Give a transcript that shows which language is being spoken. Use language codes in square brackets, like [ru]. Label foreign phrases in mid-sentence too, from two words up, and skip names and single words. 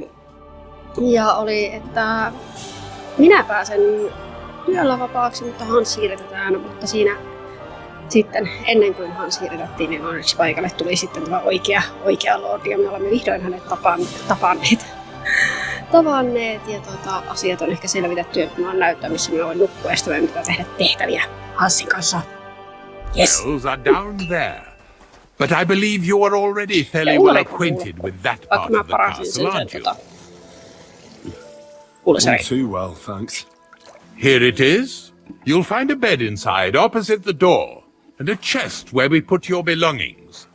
[fi] Ja oli, että minä pääsen työllä vapaaksi, mutta Hans siirretään, mutta siinä sitten ennen kuin Hans siirrettiin, niin onneksi paikalle tuli sitten tämä oikea lordi, ja me olemme vihdoin hänet tavanneet ja asiat on ehkä selvitetty, että mä oon näyttää, missä mä voin nukkua, ja sitten mä pitää tehdä tehtäviä Hansin kanssa. [en] Yes. Those are down there. But I believe you are already fairly well acquainted with that part of the castle, aren't you? Not too well, thanks. Here it is. You'll find a bed inside, opposite the door, and a chest where we put your belongings.